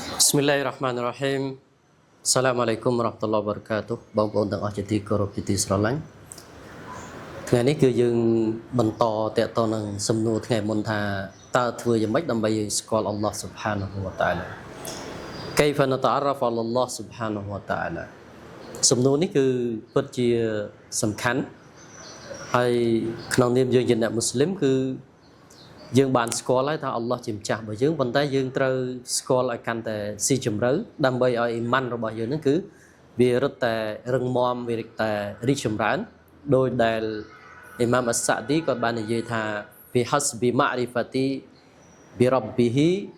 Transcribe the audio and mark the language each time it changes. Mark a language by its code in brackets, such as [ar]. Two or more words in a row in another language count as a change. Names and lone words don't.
[ar] بسم الله الرحمن الرحيم السلام عليكم ورحمة الله وبركاته. [km] បងប្អូនទាំងអស់ជាទីគោរពជាទីស្រឡាញ់ថ្ងៃនេះគឺយើងបន្តតទៅនឹងសំណួរថ្ងៃមុនថាតើធ្វើយ៉ាងម៉េចដើម្បីយើងស្គា ល់អល់ឡោះ [ar] سبحانه وتعالى كيف نتعرف على الله سبحانه وتعالى [km] សំណួរនេះគឺពិតជាសំខាន់ហើយក្នុង នាមយើងជាអ្នកមូស្លីមគឺយើងបានស្គាល់ហើយថាអល់ឡោះជាម្ចាស់របស់យើងប៉ុន្តែយើងត្រូវស្គាល់ឲ្យកាន់តែស៊ីជម្រៅដើម្បីឲ្យអ៊ីម៉ានរបស់យើងនឹងគឺវារឹតតែរឹងមាំវារឹតតែរីកចម្រើនដោយដែលអ៊ីម៉ាមអស្សាឌីគាត់បាននិយាយថា [ar] بحسب معرفة بربه